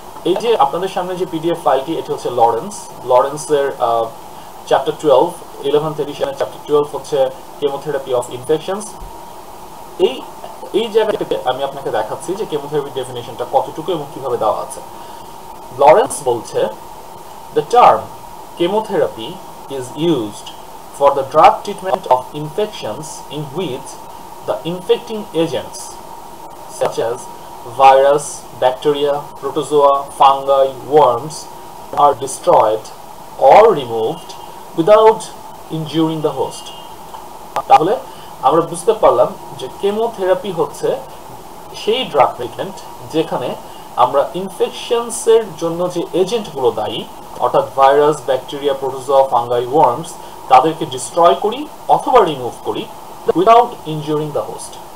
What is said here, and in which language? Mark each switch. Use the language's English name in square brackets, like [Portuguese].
[Bangla] এই যে আপনাদের সামনে যে পিডিএফ ফাইলটি, এটি হচ্ছে লরেন্সের চ্যাপ্টার 12, 11th এডিশনের চ্যাপ্টার 12 হচ্ছে কেমোথেরাপি অফ ইনফেকশনস। এই জায়গাটাতে আমি আপনাকে দেখাচ্ছি যে কেমোথেরাপি ডেফিনেশনটা কতটুকু এবং কিভাবে দেওয়া আছে। লরেন্স বলছে, [English] the term chemotherapy is used for the drug treatment of infections in which the infecting agents such as virus, bacteria, protozoa, fungi, worms are destroyed or removed without injuring the host. [Bangla] তাহলে আমরা বুঝতে পারলাম যে chemotherapy হচ্ছে সেই drug treatment যেখানে আমরা ইনফেকশনসের জন্য যে এজেন্টগুলো দায়ী, অর্থাৎ virus, bacteria, protozoa, fungi, worms, তাদেরকে ডিস্ট্রয় করি অথবা রিমুভ করি [English] Without injuring the host.